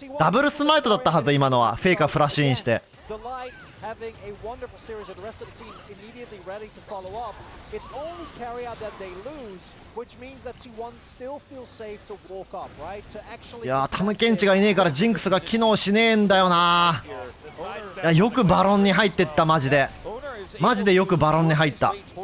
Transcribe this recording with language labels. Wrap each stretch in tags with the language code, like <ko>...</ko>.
<ja>ダブルスマイトだったはず今のは。フェイカーフラッシュインして。</ja> <en>Having a wonderful series and the rest of the team immediately ready to follow up. It's only carry out that they lose, which means that T1 still feels safe to walk up, right? To actually</en> <ja>いやタムケンチがいねえからジンクスが機能しねえんだよな。いやよくバロンに入ってったマジで。マジでよくバロンに入った。</ja>